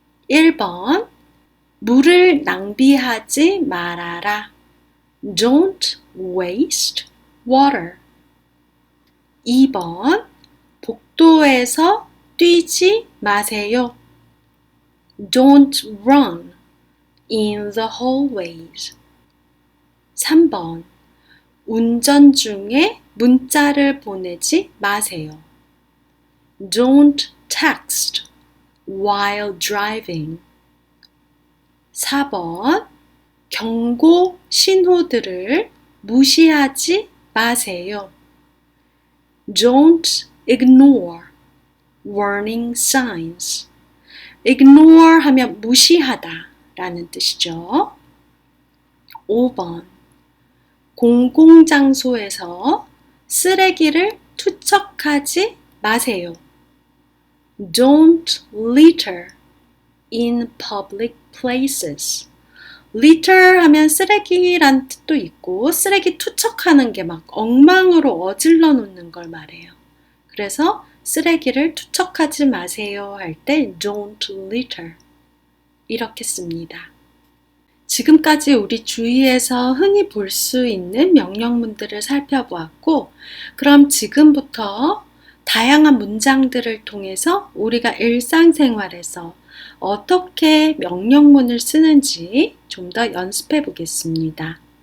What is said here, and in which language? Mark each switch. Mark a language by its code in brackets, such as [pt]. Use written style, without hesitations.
[ko] 1번 물을 낭비하지 말아라. [en] Don't waste water. [ko] 2번 복도에서 뛰지 마세요. [en] Don't run in the hallways. [ko] 3번 운전 중에 문자를 보내지 마세요. [en] Don't text while driving. [ko] 4번 경고 신호들을 무시하지 마세요. [en] Don't ignore warning signs. [ko] ignore 하면 무시하다 라는 뜻이죠. 5번 공공장소에서 쓰레기를 투척하지 마세요. [en] Don't litter in public places. [ko] litter 하면 쓰레기란 뜻도 있고 쓰레기 투척하는 게 막 엉망으로 어질러 놓는 걸 말해요. 그래서 쓰레기를 투척하지 마세요 할 때 [en] don't litter [ko] 이렇게 씁니다. 지금까지 우리 주위에서 흔히 볼 수 있는 명령문들을 살펴보았고 그럼 지금부터 다양한 문장들을 통해서 우리가 일상생활에서 어떻게 명령문을 쓰는지 좀 더 연습해 보겠습니다.